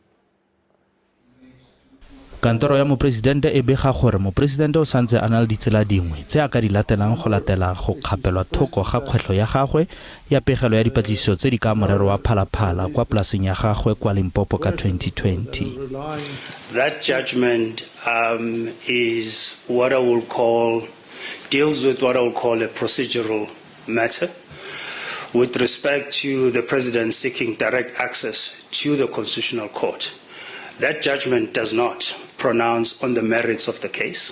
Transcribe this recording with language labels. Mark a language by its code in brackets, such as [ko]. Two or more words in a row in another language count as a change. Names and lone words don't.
[tn] Kantoro ya moporesidente e bega gore moporesidente o santse a na le ditsela dingwe tse a ka di latelang go latela go kgapelwa thoko ga kgwetlho ya gagwe ya pegelo ya dipatlisiso tse di ka morero wa Phalaphala kwa polaseng ya gagwe kwa Limpopo ka 2020. [en] That judgment is what I will call, deals with what I will call a procedural matter with respect to the president seeking direct access to the Constitutional Court. That judgment does not pronounce on the merits of the case.